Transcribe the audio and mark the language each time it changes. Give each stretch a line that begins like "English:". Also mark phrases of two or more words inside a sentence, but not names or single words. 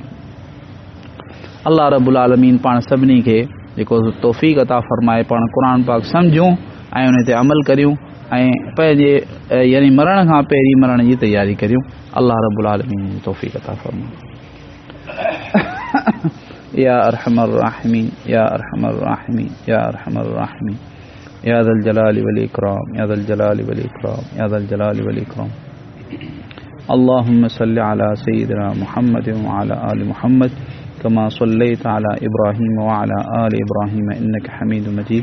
Arabic: الله رب العالمين
Sindhi: पाण सभिनी खे जेको तौफ़ीक़ अता फरमाए पाण क़ुरान पाक सम्झूं ऐं उन ते अमल करियूं ऐं पंहिंजे यानी मरण खां पहिरीं मरण जी तयारी करियूं।
Arabic: الله رب العالمين
Sindhi: तौफ़ीक़ अता फरमाए।
Arabic: يا أرحم الراحمين، يا أرحم الراحمين، يا أرحم الراحمين، يا ذا الجلال والإكرام، يا ذا الجلال والإكرام، يا ذا الجلال والإكرام. اللهم صل على سيدنا محمد وعلى آل محمد كما صليت على إبراهيم وعلى آل إبراهيم إنك حميد مجيد.